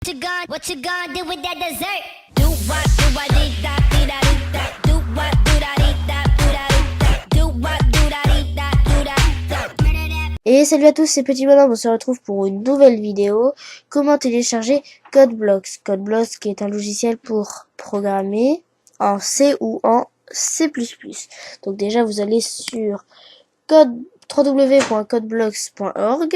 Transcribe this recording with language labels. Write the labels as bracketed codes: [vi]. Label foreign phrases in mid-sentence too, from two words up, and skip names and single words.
[en] What you gonna do with that dessert? Do what do I dee da dee da dee da. Do what do da dee da do da dee da. Do what do da dee da do da. [fr] Et salut à tous, c'est Petit Bonhomme, on se retrouve pour une nouvelle vidéo. Comment télécharger CodeBlocks. CodeBlocks qui est un logiciel pour programmer en C ou en C++. Donc déjà vous allez sur www.codeblocks.org.